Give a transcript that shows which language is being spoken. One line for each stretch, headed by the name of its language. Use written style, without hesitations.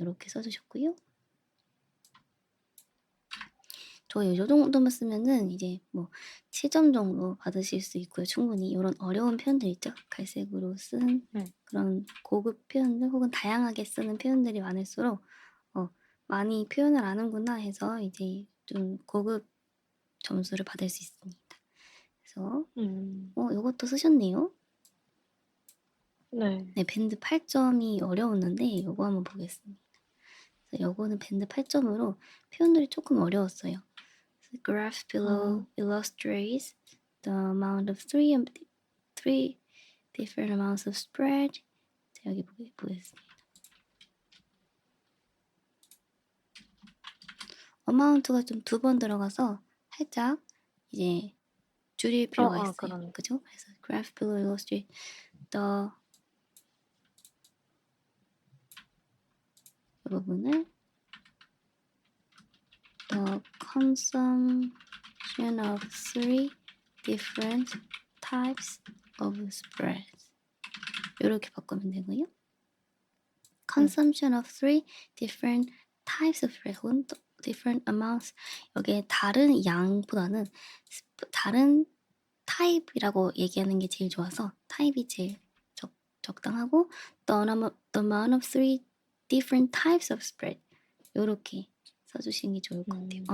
Korean: 이렇게 써주셨고요. 요 정도만 쓰면은 이제 뭐 7점 정도 받으실 수 있고요. 충분히 이런 어려운 표현들 있죠. 갈색으로 쓴 그런 고급 표현들 혹은 다양하게 쓰는 표현들이 많을수록 많이 표현을 아는구나 해서 이제 좀 고급 점수를 받을 수 있습니다. 그래서 요것도 쓰셨네요. 네. 네, 밴드 8점이 어려웠는데 요거 한번 보겠습니다. 그래서 요거는 밴드 8점으로 표현들이 조금 어려웠어요.
English: The graph below illustrates the amount of three different amounts of spread.
Korean: 자, 여기 보겠습니다. amount가 좀 두 번 들어가서 살짝 이제 줄일 필요가 있어요. 그러네. 그죠? 그래서
English: graph below illustrates the
Korean: 이 부분을
English: the consumption of three different types of spreads
Korean: 이렇게 바꾸면 되고요.
English: consumption of three different types of spread
Korean: 혹은 different amounts 여기에 다른 양보다는 다른 타입이라고 얘기하는 게 제일 좋아서 타입이 제일 적당하고
English: the amount of three different types of spread
Korean: 요렇게 써주시는 게 좋을 것 같아요.